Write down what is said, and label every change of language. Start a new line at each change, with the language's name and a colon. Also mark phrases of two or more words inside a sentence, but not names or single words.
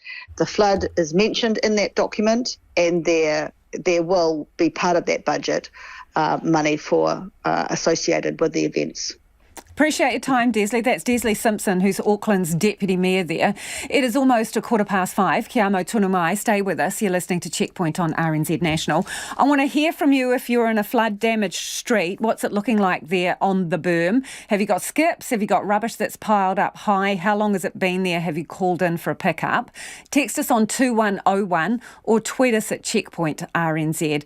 English: The flood is mentioned in that document, and there will be part of that budget money for associated with the events. Appreciate your time, Desley. That's Desley Simpson, who's Auckland's Deputy Mayor there. It is almost 5:15.
Māori: Kia mau tunu mai.
English: Stay with us. You're listening to Checkpoint on RNZ National. I want to hear from you if you're in a flood-damaged street. What's it looking like there on the berm? Have you got skips? Have you got rubbish that's piled up high? How long has it been there? Have you called in for a pickup? Text us on 2101 or tweet us at Checkpoint RNZ.